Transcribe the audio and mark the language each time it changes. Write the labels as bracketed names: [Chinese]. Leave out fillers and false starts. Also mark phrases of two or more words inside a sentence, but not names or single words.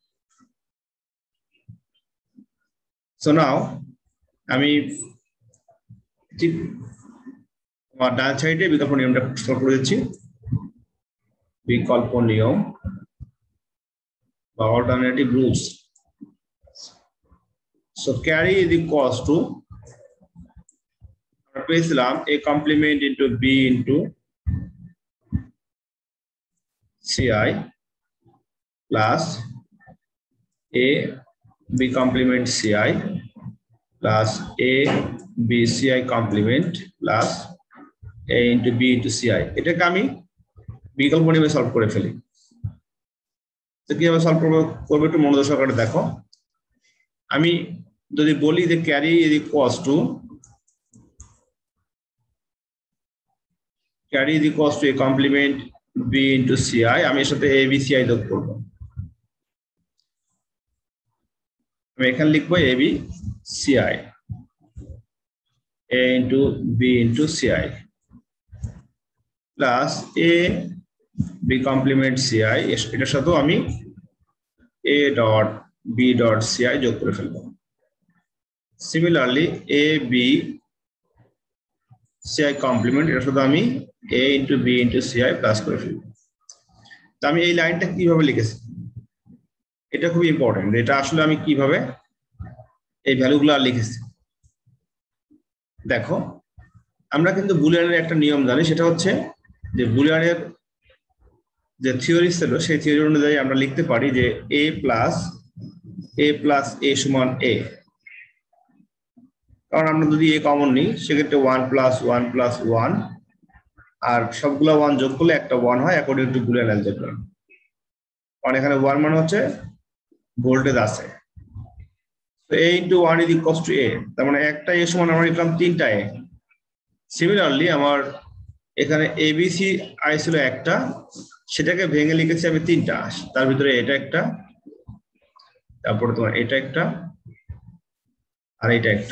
[English] so now [Bangla] আমি ঠিক আমার ডান সাইডে বিকল্প নিয়মটা সলভ করে দিচ্ছি। বিকল্প নিয়ম বা [English] alternative rules. so carry is equals to [Bangla] আমরা পেয়েছিলাম [English] a complement into b into ci plus a b complement ci plus a b ci complement plus a into b into ci। [Bangla] এটাকে আমি বিকল্প নিয়মে সলভ করে ফেলি। তো কিভাবে সলভ করবো একটু মনোযোগ সহকারে দেখো। আমি যদি বলি যে [English] carry is equals to a complement b into ci, [Bangla] আমি এর সাথে a b ci যোগ করব। আমি এখানে লিখবো a b ci, [English] a into b into ci plus a b complement ci, [Bangla] এটার সাথেও আমি [English] a dot b dot ci [Bangla] যোগ করে ফেলবো। সিমিলারলি [English] a b ci complement, [Bangla] এটার সাথে আমি [English] a into b into ci plus [Bangla] করে ফেলবো। তো আমি এই লাইনটা কিভাবে লিখেছি, এটা খুব ইম্পর্টেন্ট। এটা আসলে আমি কিভাবে এই ভ্যালুগুলো লিখেছি দেখো। আমরা কিন্তু বুলিয়ানের একটা নিয়ম জানি, সেটা হচ্ছে যে বুলিয়ানের যে থিওরি ছিল সেই থিওরি অনুযায়ী আমরা লিখতে পারি যে a প্লাস a সমান a। কারণ আমরা যদি a কমন নিই সেক্ষেত্রে 1 প্লাস 1 প্লাস 1 আর সবগুলো 1 যোগ করলে একটা 1 হয় [English] according to Boolean algebra. [Bangla] কারণ এখানে 1 মানে হচ্ছে ভোল্টেজ আছে। [English] তো a into 1 is equals to a, [Bangla] তার মানে একটা a সমান আমরা লিখলাম 3টা a। সিমিলারলি আমার এখানে abc i ছিল একটা, সেটাকে ভেঙে লিখেছি আমি 3টা। তার ভিতরে এটা একটা, তারপরে তোমার এটা একটা, আর এটা একটা।